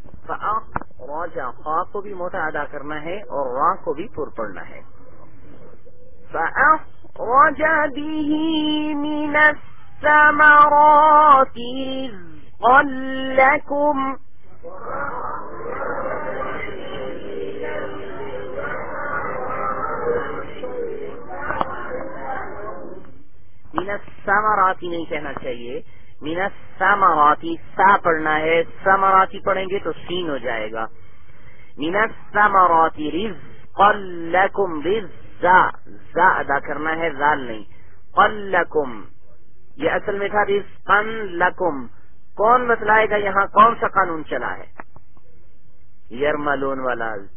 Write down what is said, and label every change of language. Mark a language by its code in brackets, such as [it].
[ur] اخرج خا کو بھی موٹا ادا کرنا ہے اور را کو بھی پر پڑنا ہے. [ar] فأخرج به من الثمرات رزقا لكم. [ur] من الثمرات نہیں کہنا چاہیے, من الثمرات سا پڑھنا ہے, ثمرات پڑھیں گے تو سین ہو جائے گا. [ar] من الثمرات رزقا لكم, [ur] رزا زا ادا کرنا ہے, زال نہیں. قلکم یہ اصل میں تھا رزقن لکم, کون بتلائے گا یہاں کون سا قانون چلا ہے؟ یرملون والا.